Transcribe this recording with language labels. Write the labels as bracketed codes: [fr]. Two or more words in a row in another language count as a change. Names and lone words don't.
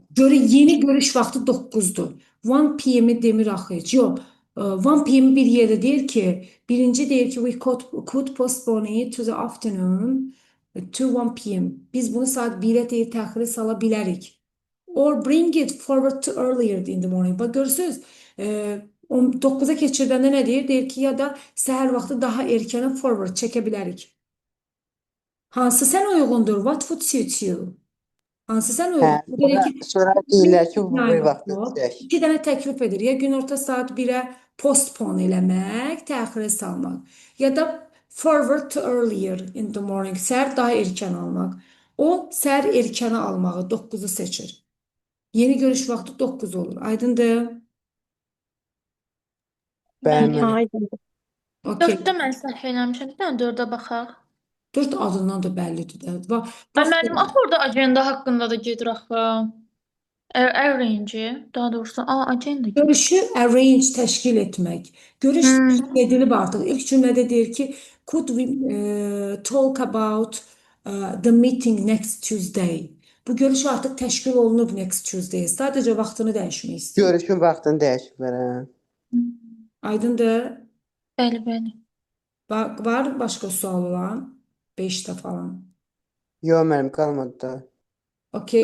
[az] Yeni görüş vaxtı 9-dur. 1 PM-i demir axı heç. Yox. 1 PM bir yerdə deyir ki, birinci deyir ki, [en] we could postpone it to the afternoon to 1 PM. [az] Biz bunu saat 1-ə deyir, təxirə sala bilərik. [en] Or bring it forward to earlier in the morning. [az] Bax, görürsünüz, 9-a keçirdəndə nə deyir? Deyir ki, ya da səhər vaxtı daha erkənə forward çəkə bilərik. Hansı sən uyğundur? [en] What would suit you? [az] Hansı sən uyğundur? Sonra deyirlər ki, bu vaxtda çək. 2 dənə təklif edir. Ya günorta saat 1-ə postpone eləmək, təxirə salmaq. Ya da [en] forward to earlier in the morning, [az] səhər daha erkən almaq. O, səhər erkənə almağı 9-u seçir. Yeni görüş vaxtı 9 olur. Aydındır? Bəli. Aydındır. Okay. 4-də mən səhv eləmişəm. Bir dənə 4-ə baxaq. 4 adından da bəllidir də. Mənim axı orada agenda haqqında da gedir axı. Arrange, daha doğrusu, agenda. Görüşü arrange, təşkil etmək. Görüş təşkil edilib artıq. İlk cümlədə deyir ki, [en] could we talk about the meeting next Tuesday? [az] Bu görüş artıq təşkil olunub [en] next Tuesday. [az] Sadəcə vaxtını dəyişmək istəyir. Görüşün vaxtını dəyişiblər. Aydındır? Bəli, bəli. Var başqa sual olan? 5-də falan. Yox, mənim qalmadı da. Okay.